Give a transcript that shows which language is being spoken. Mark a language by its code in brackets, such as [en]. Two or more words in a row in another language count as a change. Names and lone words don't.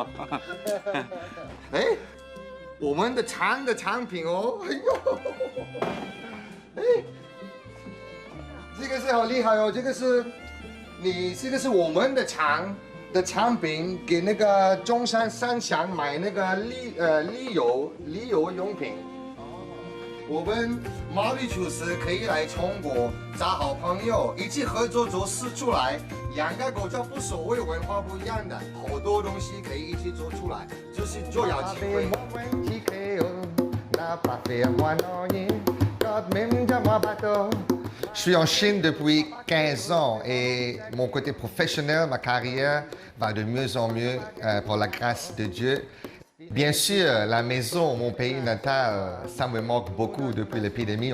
[zh] 哎，我们的产品哦，哎呦，哎，这个是好厉害哦，这个是我们的产品，给那个中山三峡买那个旅游用品。我们毛里求斯可以来中国找好朋友，一起合作做事出来。2个国家无所谓文化不一样的，好多东西可以一起做出来，就是就要机会。 [fr] Je suis en Chine depuis 15 ans et mon côté professionnel, ma carrière va de mieux en mieux pour la grâce de Dieu. Bien sûr, la maison, mon pays natal, ça me manque beaucoup depuis l'épidémie.